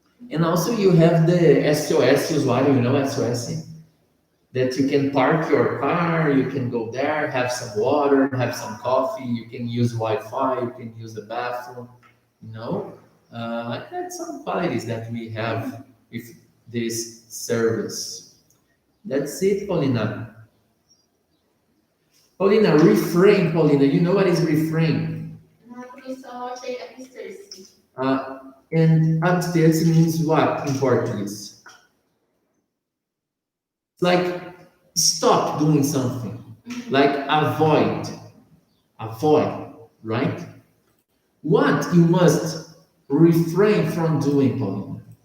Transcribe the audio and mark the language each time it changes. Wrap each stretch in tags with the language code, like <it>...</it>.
<en>And also you have the SOS usuário, you know SOS, that you can park your car, you can go there, have some water, have some coffee, you can use Wi-Fi, you can use the bathroom, you know. That's some qualities that we have with this service. That's it, Paulina. Paulina, refrain, Paulina. You know what is refrain?</en> <pt>Na comissão, eu achei absterse.</pt> <en>And abstinence means what in Portuguese? It's like stop doing something, like avoid, right? What you must refrain from doing, Paulina?</en>